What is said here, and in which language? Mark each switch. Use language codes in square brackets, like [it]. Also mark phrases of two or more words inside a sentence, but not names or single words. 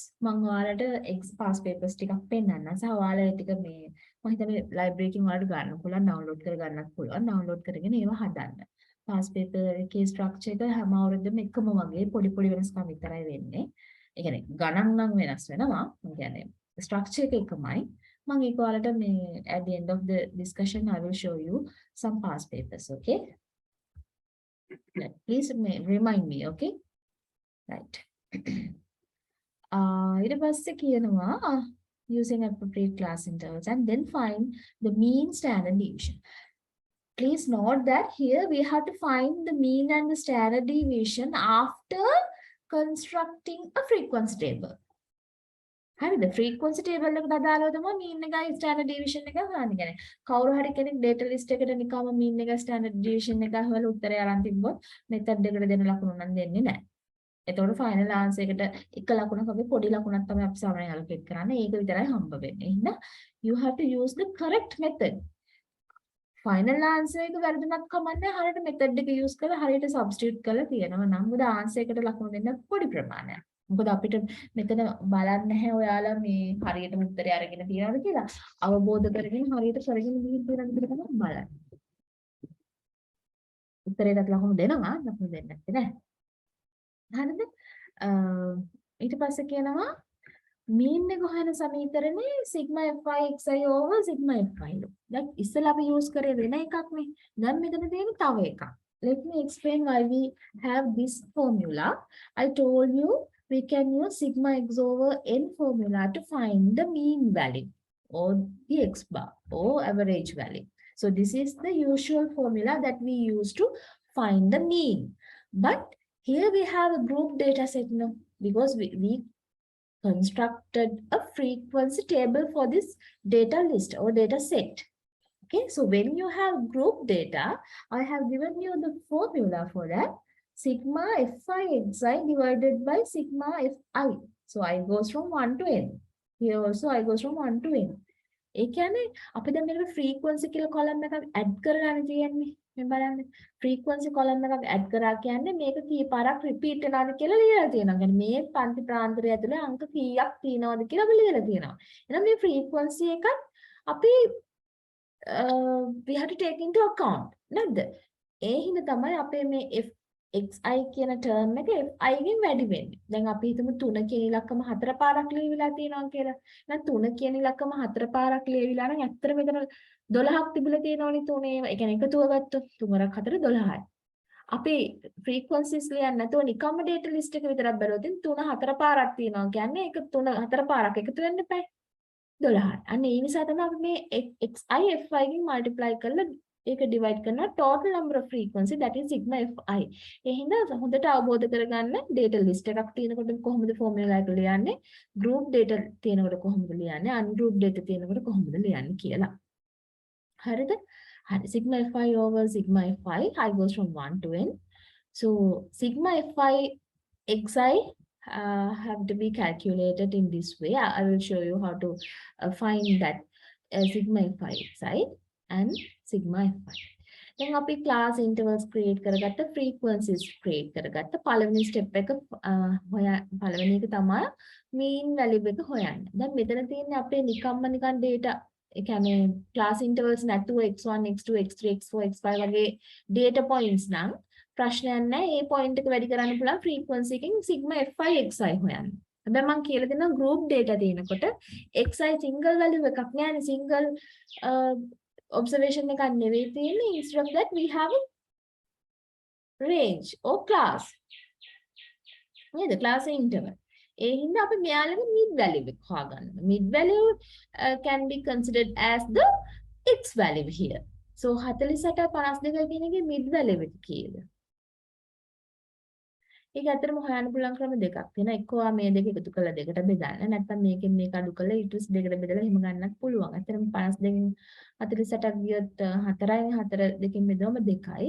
[si] මම ඔයාලට [en] pass papers [si] ටිකක් පෙන්නන්නම්. සහ ඔයාලා ටික මේ මම හිතන්නේ ලයිබ්‍රරි එකකින් ඔයාලට ගන්න පුළුවන් ඩවුන්ලෝඩ් කරගන්නත් පුළුවන්. ඩවුන්ලෝඩ් කරගෙන ඒව හදන්න. [en] pass paper [si] එකේ ස්ට්‍රක්චර් එක හැම අවුරුද්දම එකම වගේ පොඩි වෙනස්කම් විතරයි වෙන්නේ. ඒ කියන්නේ ගණන් නම් වෙනස් වෙනවා. මම කියන්නේ ස්ට්‍රක්චර් එක එකමයි. මම ඒක ඔයාලට මේ [en] at the end of the discussion I will show you some past papers, okay? Please remind me, okay? Right. [si] ඊට පස්සේ කියනවා [en] using appropriate class intervals and then find the mean standard deviation. Please note that here we have to find the mean and the standard deviation after constructing a frequency table. [si] හරිද? [en] frequency table [si] එකට අදාළව තමයි mean එකයි standard deviation එක හොයන්නේ. කියන්නේ කවුරු හරි කෙනෙක් [en] data list [si] එකට නිකම්ම mean එක standard deviation එක හොයලා උත්තරය අරන් තිබ්බොත් method එකට දෙන ලකුණු නම් දෙන්නේ නැහැ. එතකොට [en] final answer [si] එකට එක ලකුණක් වගේ පොඩි ලකුණක් තමයි අපි සාමාන්‍යයෙන් allocate කරන්නේ. ඒක විතරයි හම්බ වෙන්නේ. එහෙනම් [en] you have to use the correct method. final answer [si] එක වැරදුනත් කමන්නේ හරියට method එක use කරලා හරියට substitute කරලා තියෙනවා. නම් මොකද ආන්සර් එකට ලකුණු දෙන්න පොඩි ප්‍රමාණයක්. මොකද අපිට මෙතන බලන්න නැහැ ඔයාලා මේ හරියට උත්තරය අරගෙන තියනවද කියලා. අවබෝධ කරගෙන හරියට කරගෙන ගිහින් තියනවද කියලා තමයි බලන්නේ. උත්තරයට ලකුණු දෙනවා ලකුණු දෙන්නේ නැහැ. හරිද? ඊට පස්සේ කියනවා mean එක හොයන සමීකරණේ [en] sigma fi xi over sigma fi [si] ලු. දැන් ඉස්සෙල්ලා අපි use කරේ වෙන එකක් නේ. දැන් මෙතන තියෙන තව එකක්. [en] Let me explain why we have this formula. I told you we can use sigma x over n formula to find the mean value or the x bar or average value. So this is the usual formula that we use to find the mean. But here we have a group data set now because we constructed a frequency table for this data list or data set. Okay, so when you have group data, I have given you the formula for that. Sigma fi xi divided by sigma fi. So I goes from 1 to n. Here also I goes from 1 to n. [si] ඒ කියන්නේ අපි දැන් මේකට frequency කියලා column එකක් add කරලානේ තියෙන්නේ. මේ බලන්න. [en] frequency column [si] එකක් add කරා කියන්නේ මේක කී පාරක් repeat වෙනවද කියලා ලියලා තියෙනවා. يعني මේ පන්ති ප්‍රාන්තරය ඇතුලේ අංක කීයක් තියෙනවද කියලා අපි ලියලා තියෙනවා. එහෙනම් මේ frequency එකත් අපි [en] we have to take into account [si] නේද? ඒ හින්දා තමයි අපේ මේ xi කියන term එක fi ගෙන් වැඩි වෙන්නේ. දැන් අපි හිතමු 3 කියන ඉලක්කම 4 පාරක් ලියවිලා තියෙනවා කියලා. එහෙනම් 3 කියන ඉලක්කම 4 පාරක් ලියවිලා නම් ඇත්තට මෙතන 12ක් තිබිලා තියෙනවනේ 3 ඒවා. ඒ කියන්නේ එකතුව ගත්තොත් 3 4 12යි. අපි frequencies ලියන්නේ නැතුව නිකම්ම [en] data list [si] එක විතරක් බැලුවොත් 3 4 පාරක් තියෙනවා. කියන්නේ ඒක 3 4 පාරක් එකතු වෙන්න එපා. 12යි. අන්න ඒ නිසා තමයි අපි මේ xi fi ගෙන් multiply කරලා ඒක divide කරනවා [en] total number of frequency that is sigma fi. [si] ඒ හින්දා හොඳට අවබෝධ කරගන්න [en] data list [si] එකක් තියෙනකොට කොහොමද formula එක ලියන්නේ, [en] group data [si] තියෙනකොට කොහොමද ලියන්නේ, [en] ungroup data [si] තියෙනකොට කොහොමද ලියන්නේ කියලා. හරිද? හරි. [en] sigma fi over sigma fi I goes from 1 to n. So sigma fi xi have to be calculated in this way. I will show you how to find that sigma fi xi and sigma fi. [si] දැන් අපි [en] class intervals [si] create කරගත්ත frequencies create කරගත්ත පළවෙනි step එක පළවෙනි එක තමයි [en] mean value [si] එක හොයන්න. දැන් මෙතන තියෙන්නේ අපේ නිකන් data ඒ කියන්නේ [en] class intervals [si] නැතුව x1 x2 x3 x4 x5 වගේ [en] data points [si] නම් ප්‍රශ්නයක් නැහැ. ඒ point එක වැඩි කරන්න පුළුවන් frequency එකෙන් [en] sigma fi xi [si] හොයන්න. හැබැයි මම කියලා දෙනවා [en] group data [si] තියෙනකොට xi [en] single value [si] එකක් නෑනේ, [en] single observation [si] එකක් නෙවෙයි තියෙන්නේ. [en] Instead of that we have a range or class. [si] නේද? [en] class interval. [si] ඒ හින්දා අපි මෙයාලගේ [en] mid value [si] එක හොයාගන්න. [en] Mid value can be considered as the x value here. [si] So 48 52 කියන එකේ [en] mid value [si] එක කීයද? ඒක ඇත්තටම හොයන්න පුළුවන් ක්‍රම දෙකක් තියෙනවා. එක්කෝ මේ දෙක එකතු කරලා දෙකට බෙදන්න. නැත්නම් මේකෙන් මේක අඩු කරලා ඊට පස්සේ දෙකට බෙදලා එහෙම ගන්නත් පුළුවන්. ඇත්තටම 52න් 48ක් ගියොත් 4යි 4 දෙකෙන් බෙදුවම 2යි.